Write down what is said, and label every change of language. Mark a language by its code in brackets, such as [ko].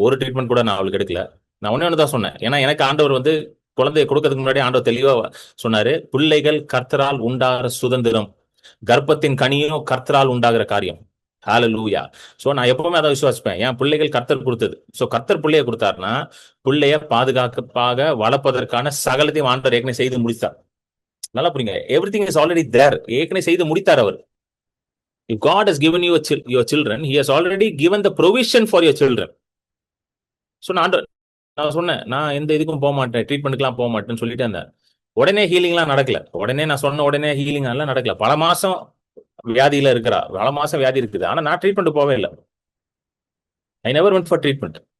[ta] ஒரு ட்ரீட்மெண்ட் கூட நான் அவளுக்கு எடுக்கல. நான் ஒண்ணே தான் சொன்னேன். ஏன்னா எனக்கு ஆண்டவர் வந்து குழந்தையை கொடுக்கறதுக்கு முன்னாடி ஆண்டவர் தெளிவா சொன்னாரு, பிள்ளைகள் கர்த்தரால் உண்டாகிற சுதந்திரம், கர்ப்பத்தின் கனியும் கர்த்தரால் உண்டாகிற காரியம். ஹalleluya. சோ நான் எப்பவுமே அதை விசுவாசிப்பேன். என் பிள்ளைகள் கர்த்தர் கொடுத்தது. சோ கர்த்தர் பிள்ளைய கொடுத்தாருன்னா, பிள்ளைய பாதுகாப்பாக வளர்ப்பதற்கான சகலத்தையும் ஆண்டவர் ஏற்கனவே செய்து முடித்தார். நல்லா புரியுங்க. [en] Everything is already there. [ta] ஏற்கனவே செய்து முடித்தார் அவர். [en] If God has given you your children, he has already given the provision for your children. [ta] So நான் சொன்னேன், நான் எந்த இதுக்கும் போக மாட்டேன், ட்ரீட்மெண்ட்டுக்குலாம் போக மாட்டேன்னு சொல்லிட்டே இருந்தேன். உடனே ஹீலிங்லாம் நடக்கல. உடனே நான் சொன்ன உடனே ஹீலிங் எல்லாம் நடக்கல. பல மாசம் வியாதியில இருக்கிறா. பல மாசம் வியாதி இருக்குது. ஆனா நான் ட்ரீட்மெண்ட் போவே இல்லை. [en] I never went for treatment.